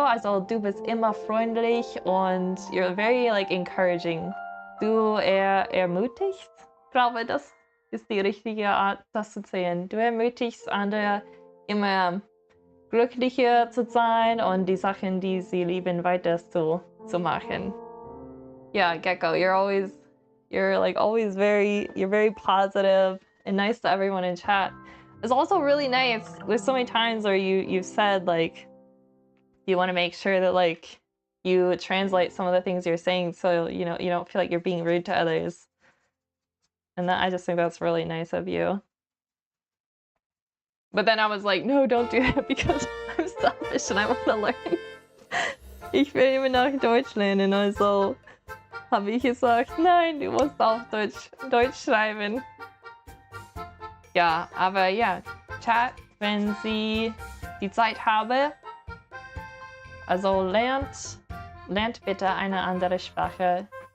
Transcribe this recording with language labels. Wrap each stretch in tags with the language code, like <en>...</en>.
<de>Also du bist immer freundlich und</de> <en>you're very like encouraging.</en> <de>Du ermutigst, glaube ich, das ist die richtige Art, das zu sehen. Du ermutigst andere immer glücklicher zu sein und die Sachen, die sie lieben, weiter zu machen.</de> <en>Yeah, Gecko, you're very positive and nice to everyone in chat. It's also really nice. There's so many times where you've said like you want to make sure that like you translate some of the things you're saying so you don't feel like you're being rude to others. And I just think that's really nice of you. But then I was like, no, don't do that because I'm selfish and I want to learn.</en> <de>Ich will immer nach Deutsch lernen, also habe ich gesagt, nein, du musst auf Deutsch schreiben. Ja, aber ja, Chat, wenn Sie die Zeit haben, also lernt bitte eine andere Sprache.</de>